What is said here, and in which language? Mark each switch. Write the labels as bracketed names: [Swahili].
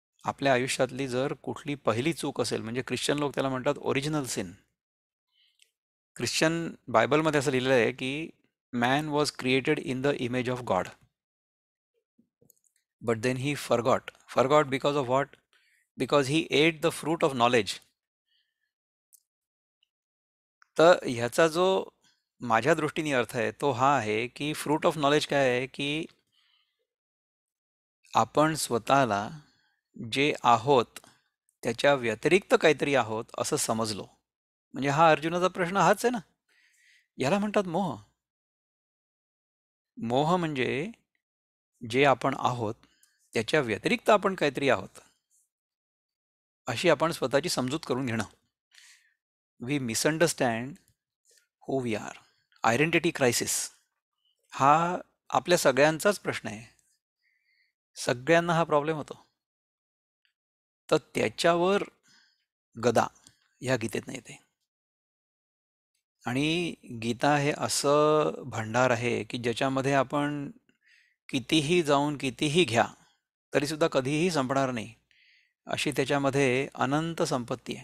[Marathi] आपल्या आयुष्यातली जर कुठली पहिली चूक असेल, म्हणजे ख्रिश्चन लोक त्याला म्हणतात ओरिजिनल सिन. ख्रिश्चन बायबलमध्ये असं लिहिलेलं आहे की [English] Man was created in the image of God, but then he forgot because of what? Because he ate the fruit of knowledge. [Marathi] तर ह्याचा जो माझ्या दृष्टीने अर्थ आहे तो हा आहे की फ्रूट ऑफ नॉलेज काय आहे, की आपण स्वतःला जे आहोत त्याच्या व्यतिरिक्त काहीतरी आहोत असं समजलो. म्हणजे हा अर्जुनाचा प्रश्न हाच आहे ना. याला म्हणतात मोह. मोह म्हणजे जे आपण आहोत त्याच्या व्यतिरिक्त आपण काहीतरी आहोत अशी आपण स्वतःची समजूत करून घेणं. [English] We misunderstand who we are. [Marathi] Identity crisis हा आपल्या सगळ्यांचाच प्रश्न आहे. सगळ्यांना हा प्रॉब्लेम होतो. तर त्याच्यावर गदा ह्या गीतेत येते. आणि गीता हे असं भांडार आहे की ज्याच्यामध्ये आपण कितीही जाऊन कितीही घ्या तरीसुद्धा कधीही संपणार नाही, अशी त्याच्यामध्ये अनंत संपत्ती आहे.